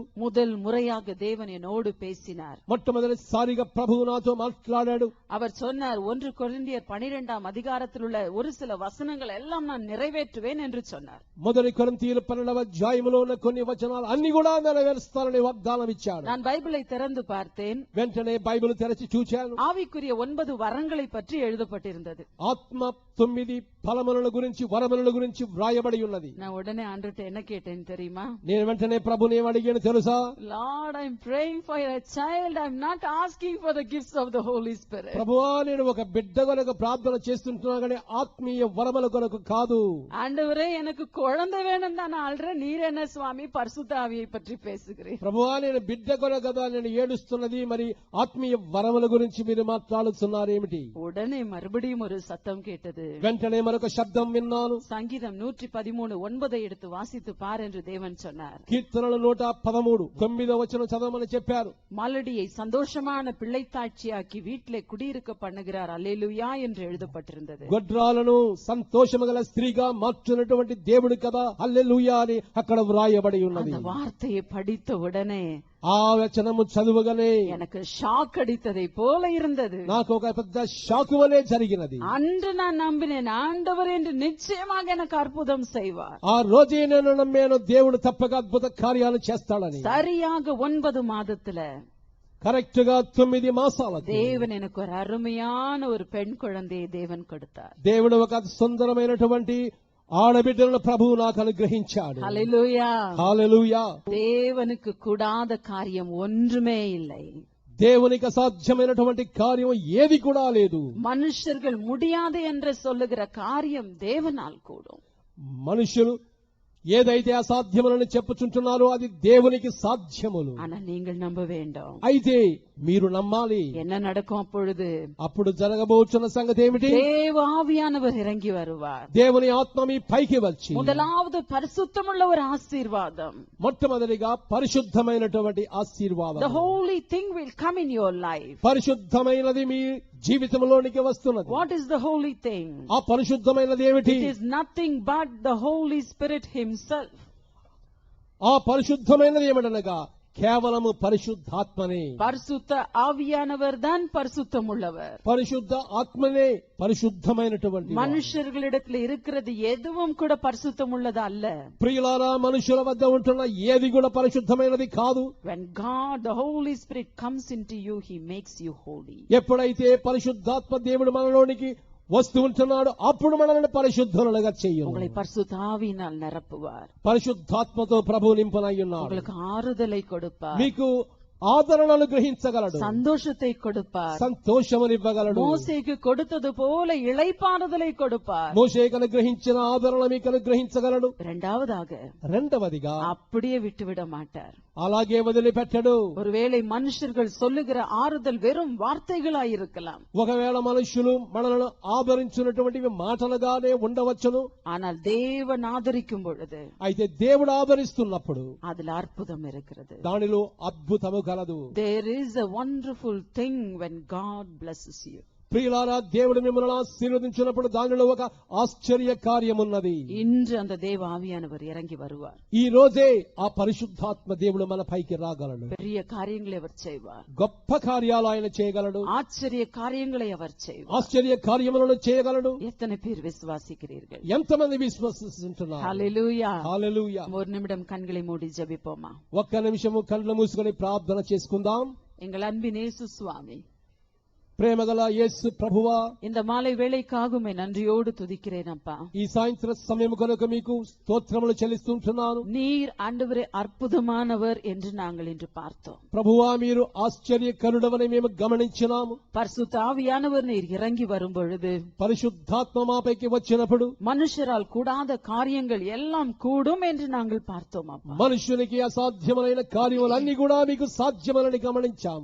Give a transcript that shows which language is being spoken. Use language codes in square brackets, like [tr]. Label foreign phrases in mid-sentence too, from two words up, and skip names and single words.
[ta] முதல் முறையாக தேவன் என்னோடு பேசினார். [te] మొట్టమొదటిసారిగా ప్రభువు నాతో మాట్లాడాడు. [ta] அவர் சொன்னார், 1 கொரிந்தியர் 12ஆம் அதிகாரத்தில் உள்ள ஒரு சில வசனங்கள் எல்லாம் நான் நிறைவேற்றுவேன் என்று சொன்னார். [te] మొదటి కొరింథీయుల 12వ అధ్యాయములో ఉన్న కొన్ని వచనాలు అన్ని కూడా నెరవేరుస్తానని వాగ్దానం ఇచ్చాడు. [ta] நான் பைபிளை திறந்து பார்த்தேன். [te] వెంటనే బైబిల్ తెరచి చూచాను. [ta] ஆவிக்குரிய 9 வரங்களை பற்றி எழுதப்பட்டிருந்தது. [te] ఆత్మ 9 ఫలముల గురించి, వరముల గురించి వ్రాయబడి ఉన్నది. [ta] நான் உடனே ஆண்டவர்ட்ட என்ன கேட்டேன் தெரியுமா? [te] నేను వెంటనే ప్రభుని ఏమడిగాను తెలుసా? [en] Lord, I'm praying for a child. I'm not asking for the gifts of the Holy Spirit. [te] ప్రభువా, నేను ఒక బిడ్డ కొరకు ప్రార్థన చేస్తుంటున్నా కానీ ఆత్మీయ వరముల కొరకు కాదు. [ta] ஆண்டவரே, எனக்கு குழந்தை வேணும் தான் நான் அல்றேன். நீர் என்ன சுவாமி பரிசுத்த ஆவியை பற்றி பேசுகிறேன்? [te] ప్రభువా, నేను బిడ్డ కొరకు కదా నేను ఏడుస్తున్నది, మరి ఆత్మీయ వరముల గురించి మీరు మాట్లాడుతున్నారేమిటి? [ta] உடனே மறுபடியும் ஒரு சத்தம் கேட்டது. [te] వెంటనే మరొక శబ్దం విన్నాను. [ta] சங்கீதம் 113:9 எடுத்து வாசித்து பார் என்று தேவன் சொன்னார். [te] కీర్తనలు 113 9వ వచనం చదవమని చెప్పారు. [ta] மலடியை சந்தோஷமான பிள்ளைத்தாட்சியாக்கி வீட்டிலே குடியிருக்க பண்ணுகிறார், அல்லேலூயா என்று எழுதப்பட்டிருந்தது. [te] గొడ్రాలను సంతోషము గల స్త్రీగా మార్చున్నటువంటి దేవుడు కదా, హల్లెలూయా అని అక్కడ వ్రాయబడి ఉన్నది. [ta] அந்த வார்த்தையை படித்த உடனே [te] ఆ వచనము చదువుగానే [ta] எனக்கு ஷாக் அடித்ததை போல இருந்தது. [te] నాకు ఒక పెద్ద షాకు వలె జరిగినది. [ta] அன்று நான் நம்பினேன், ஆண்டவர் என்று நிச்சயமாக எனக்கு அற்புதம் செய்வார். [te] ఆ రోజే నేను నమ్మాను, దేవుడు తప్పక అద్భుత కార్యాలు చేస్తాడని. [ta] சரியாக 9 மாதத்துல [te] కరెక్ట్ గా 9 మాసాలకు [ta] தேவன் எனக்கு ஒரு அருமையான ஒரு பெண் குழந்தையை தேவன் கொடுத்தார். [te] దేవుడు ఒక సుందరమైనటువంటి ఆడబిడ్డలను ప్రభువు నాకు అనుగ్రహించాడు. [ta] ஹல்லேலூயா. [te] హల్లెలూయా. [ta] தேவனுக்கு கூடாத காரியம் ஒன்றுமே இல்லை. [te] దేవునికి అసాధ్యమైనటువంటి కార్యం ఏది కూడా లేదు. [ta] மனுஷர்கள் முடியாது என்று சொல்லுகிற காரியம் தேவனால் கூடும். [te] మనుషులు ఏదైతే అసాధ్యములని చెప్పుచుంటున్నారో అది దేవునికి సాధ్యములు. [ta] ஆனா நீங்கள் நம்ப வேண்டும். [te] అయితే మీరు నమ్మాలి. [ta] என்ன நடக்கும் அப்பொழுது? [te] అప్పుడు జరగబోతున్న సంగతి ఏమిటి? [ta] தேவ ஆவியானவர் இறங்கி வருவார். [te] దేవుని ఆత్మ మీ పైకి వచ్చి [ta] முதலாவது பரிசுத்தமுள்ள ஒரு ஆசீர்வாதம். [te] మొట్టమొదటిగా పరిశుద్ధమైనటువంటి ఆశీర్వాదం. [en] The holy thing will come in your life. [te] పరిశుద్ధమైనది మీ జీవితంలోనికి వస్తున్నది. [en] What is the holy thing? [te] ఆ పరిశుద్ధమైనది ఏమిటి? [en] It is nothing but the Holy Spirit himself. [te] ఆ పరిశుద్ధమైనది ఏమిటనగా కేవలము పరిశుద్ధాత్మనే. [ta] பரிசுத்த ஆவியானவர் தான் பரிசுத்தமுள்ளவர். [te] పరిశుద్ధ ఆత్మనే పరిశుద్ధమైనటువంటి వాడు. [ta] மனுஷர்களிடத்தில் இருக்கிறது எதுவும் கூட பரிசுத்தமுள்ளது அல்ல. [te] ప్రియులారా, మనుషుల వద్ద ఉంటున్న ఏది కూడా పరిశుద్ధమైనది కాదు. [en] When God, the Holy Spirit comes into you, he makes you holy. [te] ఎప్పుడైతే పరిశుద్ధాత్మ దేవుడు మనలోనికి వస్తూ ఉంటున్నాడు, అప్పుడు మనల్ని పరిశుద్ధులుగా చెయ్యు. [ta] உங்களை பரிசுத்த ஆவியினால் நிரப்புவார். [te] పరిశుద్ధాత్మతో ప్రభు నింపనయ్యున్నాడు. [ta] உங்களுக்கு ఆరుదலை கொடுப்பார். [te] మీకు ఆదరణను గ్రహించగలడు. [ta] சந்தோஷத்தை கொடுப்பார். [te] సంతోషమునివ్వగలడు. [ta] மோசேக்கு கொடுத்தது போல இளைப்பாறுதலை கொடுப்பார். [te] మోషేకు అనుగ్రహించిన ఆదరణ మీకు అనుగ్రహించగలడు. రెండవదిగా [ta] அப்படியே விட்டுவிட மாட்டார். [te] అలాగే వదిలిపెట్టడు. [ta] ஒருவேளை மனுஷர்கள் சொல்லுகிற ஆறுதல் வெறும் வார்த்தைகளாய் இருக்கலாம். [te] ఒకవేళ మనుషులు మనలను ఆదరించినటువంటివి మాటలుగానే ఉండవచ్చును. [ta] ஆனால் தேவன் ஆதரிக்கும் பொழுது, [te] అయితే దేవుడు ఆదరిస్తున్నప్పుడు [ta] அதில் அற்புதம் இருக்கிறது. [te] దానిలో అద్భుతము కలదు. [en] There is a wonderful thing when God blesses you. [te] ప్రియులారా, దేవుడు మిమ్మల్ని ఆశీర్వదించినప్పుడు దానిలో ఒక ఆశ్చర్య కార్యమున్నది. [ta] இன்று அந்த தேவ ஆவியானவர் இறங்கி வருவார். [te] ఈ రోజే ఆ పరిశుద్ధాత్మ దేవుడు మన పైకి రాగలడు. [ta] பெரிய காரியங்களை அவர் செய்வார். [te] గొప్ప కార్యాలు ఆయన చేయగలడు. [ta] ஆச்சரிய காரியங்களை அவர் செய்வார். [te] ఆశ్చర్య కార్యములను చేయగలడు. [ta] எத்தனை பேர் விசுவாசிக்கிறீர்கள்? [te] ఎంతమంది విశ్వసిస్తున్నారు? హల్లెలూయా. హల్లెలూయా. [ta] ஒரு நிமிடம் கண்களை மூடி ஜெபிப்போமா? [te] ఒక్క నిమిషము కళ్ళు మూసుకొని ప్రార్థన చేసుకుందాం. [ta] எங்கள் அன்பின் இயேசு சுவாமி, [te] ప్రేమగల యేసు ప్రభువా, [ta] இந்த மாலை வேளைக்காக உம்மை நன்றியோடு துதிக்கிறேன் அப்பா. [te] ఈ సాయంత్ర సమయం కనుక మీకు స్తోత్రములు చెల్లిస్తుంటున్నాను. [ta] நீர் ஆண்டவரே அற்புதமானவர் என்று நாங்கள் இன்று பார்த்தோம். [te] ప్రభువా, మీరు ఆశ్చర్యకరుడవని మేము గమనించినాము. [ta] பரிசுத்த ஆவியானவர் நீர் இறங்கி வரும் பொழுது, [te] పరిశుద్ధాత్మ మాపైకి వచ్చినప్పుడు [ta] மனுஷரால் கூடாத காரியங்கள் எல்லாம் கூடும் என்று நாங்கள் பார்த்தோம் அப்பா. [te] మనుషునికి అసాధ్యమైన కార్యములన్నీ కూడా మీకు సాధ్యమని గమనించాము.